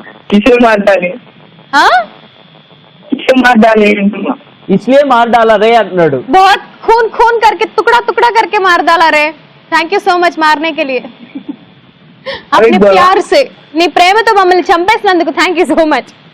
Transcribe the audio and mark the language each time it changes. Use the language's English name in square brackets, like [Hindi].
[Telugu] కిషోర్ మాట్లాడాలి, కిషోర్ మాట్లాడాలి అంటున్నా. [Hindi] इसलिए मार डाला रे [Telugu] అంటున్నాడు. [Hindi] बहुत खून खून करके टुकड़ा टुकड़ा करके मार डाला रे. [English] thank you so much [Hindi] मारने के लिए. अपने प्यार से, [Telugu] నీ ప్రేమతో మమ్మల్ని చంపేసినందుకు థ్యాంక్ యూ సో మచ్.